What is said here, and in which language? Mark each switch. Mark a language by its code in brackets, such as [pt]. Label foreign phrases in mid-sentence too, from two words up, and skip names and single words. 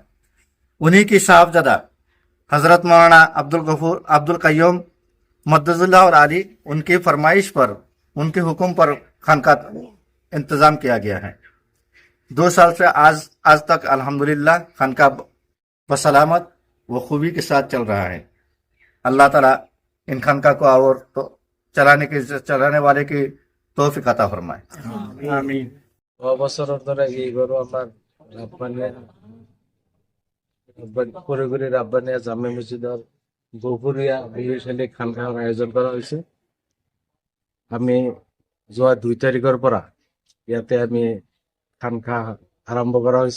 [hi] उन्हीं की साहबजादा हजरत मौलाना अब्दुल गफूर अब्दुल कय्यूम मद्दजुल्लाह और आली, उनकी फरमाइश पर उनके हुक्म पर खानका इंतजाम किया गया है। 2 साल से आज तक अल्हम्दुलिल्लाह खानका बसलामत व खूबी के साथ चल रहा है। अल्लाह ताला इन खानका को और तो चलाने वाले की तौफीक अता फरमाए। आमीन। [as] বছৰৰ দৰে এইবাৰো আমাৰ কৰিগৰি ৰাব্বানিয়া জামে মছজিদৰ গফুৰীয়া বৰিশালী খানকাহৰ আয়োজন কৰা হৈছে। আমি যোৱা 2 তাৰিখৰ পৰা ইয়াতে আমি খানকাহ আৰম্ভ কৰা হৈছে।